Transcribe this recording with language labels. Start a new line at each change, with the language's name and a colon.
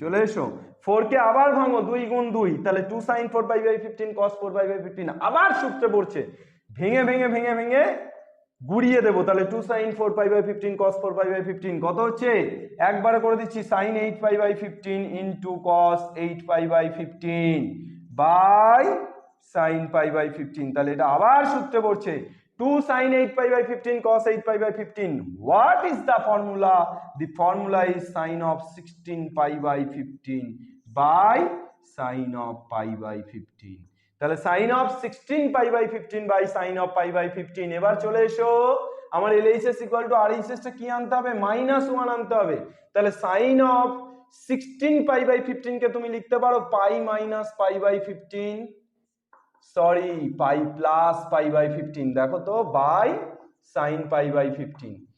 Bangla: চলে এসো 4 কে আবার ভাঙো 2 গুণ 2, তাহলে 2 sin 4π/15 cos 4π/15 আবার সূত্রে পড়ছে, ভেঙে ভেঙে ভেঙে ভেঙে গুড়িয়ে দেবো, তাহলে 2 sin 4π/15 cos 4π/15 কত হচ্ছে, একবারে করে দিচ্ছি sin 8π/15 into cos 8π/15 by sin π/15। তাহলে এটা আবার সূত্রে পড়ছে 2 sin 8π/15 cos 8π/15।
English: What is the formula? The formula is sin of 16π/15 by sin of π/15।
Bangla: তাহলে sin of 16π/15 by sin of π/15। এবার চলে এসো আমার LHS ইকুয়াল টু RHS টা কি আনতে হবে, -1 আনতে হবে। তাহলে সাইন অফ 16 পাই বাই 15 কে তুমি লিখতে পারো পাই minus pi by 15, sorry pi plus pi by 15, দেখো তো বাই সাইন পাই বাই 15।